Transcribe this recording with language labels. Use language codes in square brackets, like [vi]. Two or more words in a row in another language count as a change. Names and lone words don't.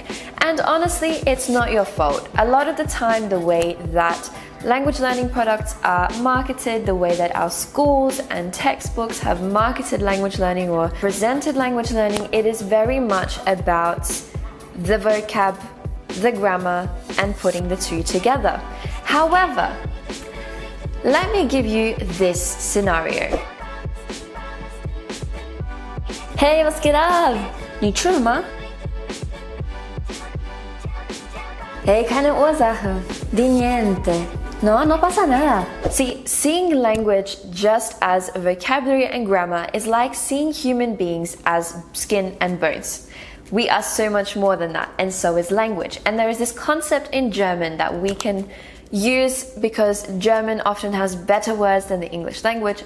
[en] And honestly, it's not your fault. A lot of the time, the way that language learning products are marketed, the way that our schools and textbooks have marketed language learning or presented language learning, it is very much about the vocab, the grammar, and putting the two together. However, let me give you this scenario. [de] Hey, was geht ab? Nicht schlimm, ma? Hey, keine Ursache. [it] Di niente. [es] No, no pasa nada. [en] See, seeing language just as vocabulary and grammar is like seeing human beings as skin and bones. We are so much more than that, and so is language. And there is this concept in German that we can use because German often has better words than the English language.